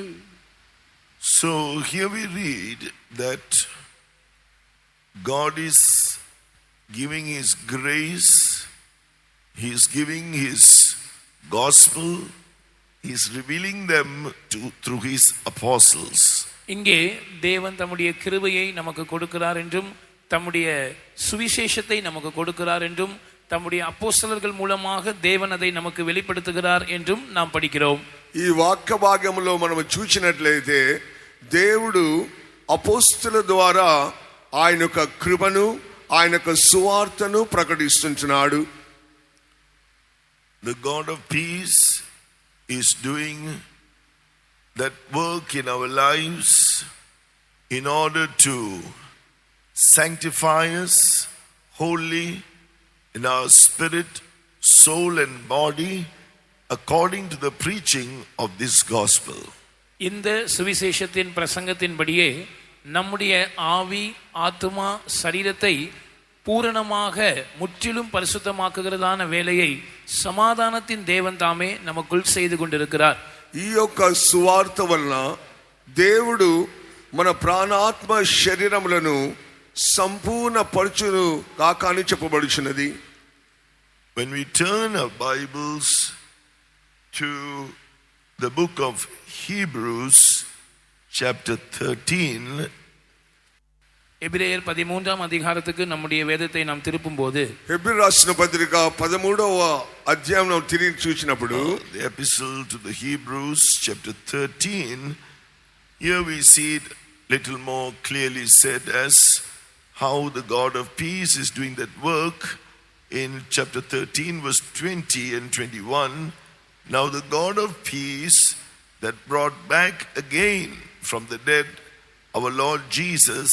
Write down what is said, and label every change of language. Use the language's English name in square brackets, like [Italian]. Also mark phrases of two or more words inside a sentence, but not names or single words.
[English] So here we read that God is giving his grace, he is giving his gospel, he is revealing them through his apostles. [Tamil] இங்கே தேவன் தம்முடைய கிருபையை நமக்கு கொடுக்கிறார் என்றும் தம்முடைய சுவிசேஷத்தை நமக்கு கொடுக்கிறார் என்றும் தம்முடைய அப்போஸ்தலர்கள் மூலமாக தேவன் அதை நமக்கு வெளிப்படுத்துகிறார் என்றும் நாம் படிக்கிறோம். [Telugu] ఈ వాక్య భాగంలో మనం చూసినట్లయితే దేవుడు అపోస్తలుల ద్వారా ఆయన యొక్క కృపను ఆయన యొక్క సువార్తను ప్రకటిస్తున్నాడు. [English] The God of peace is doing that work in our lives in order to sanctify us wholly in our spirit, soul and body according to the preaching of this gospel. [Tamil] இந்த சுவிசேஷத்தின் பிரசங்கத்தின்படியே நம்முடைய ஆவி, ஆத்துமா, சரீரத்தை பூரணமாக முற்றிலும் பரிசுத்தமாக்குகிறதான வேலையை சமாதானத்தின் தேவன் தாமே நமக்குள் செய்து கொண்டிருக்கிறார். [Telugu] ఈ యొక్క సువార్త వలన దేవుడు మన ప్రాణాత్మ శరీరములను సంపూర్ణ పరచును కాక అని చెప్పబడుచున్నది. [English] When we turn our Bibles to the book of Hebrews chapter 13, [Tamil] எபிரேயர் 13ஆம் அதிகாரத்துக்கு நம்முடைய வேதத்தை நாம் திருப்பும்போது [Telugu] హెబ్రీ రాసిన పత్రిక 13వ అధ్యాయం తిరిగి చూసినప్పుడు [English] the epistle to the Hebrews chapter 13, here we see it little more clearly said as how the God of peace is doing that work in chapter 13 verse 20 and 21. Now the God of peace that brought back again from the dead our Lord Jesus,